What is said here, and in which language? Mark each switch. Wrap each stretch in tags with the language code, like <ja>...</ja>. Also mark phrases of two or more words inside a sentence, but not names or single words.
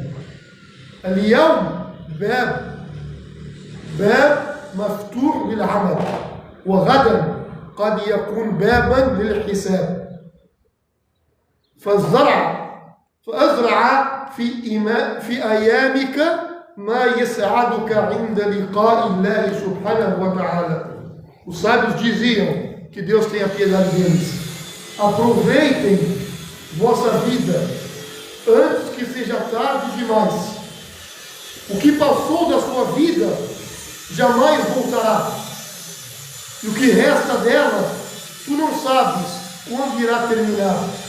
<ar>اليوم باب مفتوح للعمل وغدا قد يكون بابا للحساب. فازرع في أيامك ما يسعدك عند لقاء الله سبحانه وتعالى.</ar> <pt>Os sábios diziam, que Deus tenha piedade deles, aproveitem vossa vida antes que seja tarde demais. O que passou da sua vida jamais voltará. E o que resta dela, tu não sabes quando irá terminar.</pt>